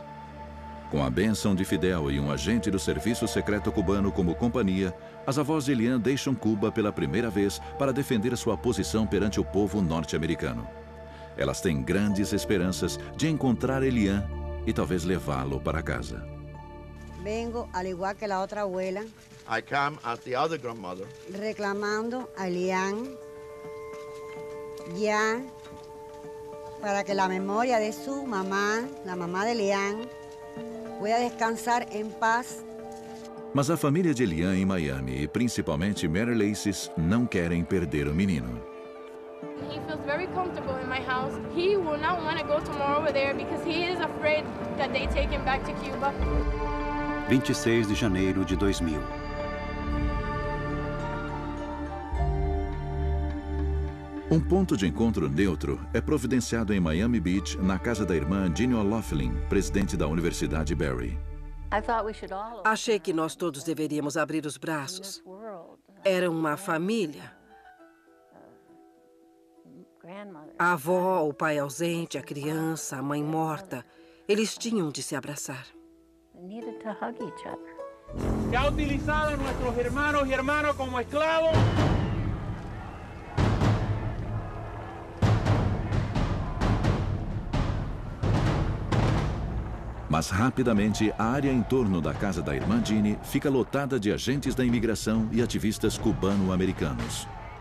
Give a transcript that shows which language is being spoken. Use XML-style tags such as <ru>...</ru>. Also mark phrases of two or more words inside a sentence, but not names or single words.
<pt>Com a bênção de Fidel e um agente do Serviço Secreto Cubano como companhia, as avós de Elian deixam Cuba pela primeira vez para defender sua posição perante o povo norte-americano. Elas têm grandes esperanças de encontrar Elian e talvez levá-lo para casa.</pt> <es>Vengo, al igual que la otra abuela,</es> <en>I come as the other grandmother,</en> <es>reclamando a Elian ya para que la memoria de su mamá, la mamá de Elian, pueda descansar</es> <pt>em paz. Mas a família de Elian em Miami e principalmente Mary Laces não querem perder o menino.</pt> <en>He feels very comfortable in my house. He will not want to go tomorrow over there because he is afraid that they take him back to Cuba.</en> <pt>26 de janeiro de 2000. Um ponto de encontro neutro é providenciado em Miami Beach, na casa da irmã Jeannie O'Loughlin, presidente da Universidade Barry. Achei que nós todos deveríamos abrir os braços. Era uma família. A avó, o pai ausente, a criança, a mãe morta. Eles tinham de se abraçar.</pt> <es>Que ha utilizado a nuestros hermanos y hermanas como esclavos.</es> <pt>Mas rapidamente, a área em torno da casa da irmã Jeannie fica lotada de agentes da imigração e ativistas cubano-americanos.</pt>